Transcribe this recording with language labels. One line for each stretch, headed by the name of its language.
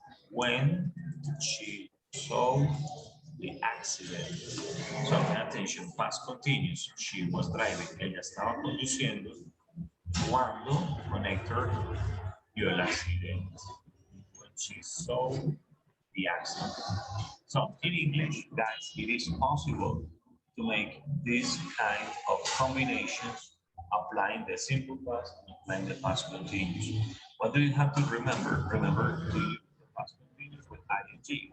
English: When she saw the accident. So pay attention, past continuous. She was driving.
Spanish: Ella estaba conduciendo cuando connector vio el accidente.
English: When she saw the accident. So in English, guys, it is possible to make this kind of combinations applying the simple past and applying the past continuous. What do you have to remember? Remember to use the past continuous with ing.